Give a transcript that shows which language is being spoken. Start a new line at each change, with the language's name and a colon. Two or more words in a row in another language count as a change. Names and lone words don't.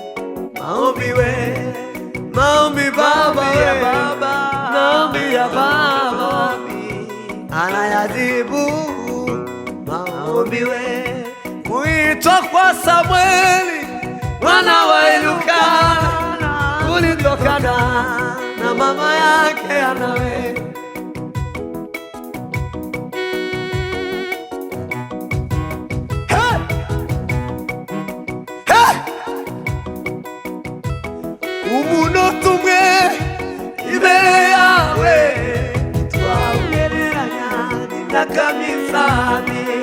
Swahili: Maombi we, maombi baba ya baba, maombi ya baba, anayajibu. Maombi we. Kuitwa kwa Samueli, mwana wa Elukana, kulitokana na mama yake Anawe. Hey! Hey!
Kinyarwanda: Umuntu umwe imbere yawe, twawugereranya n'imyaka misani.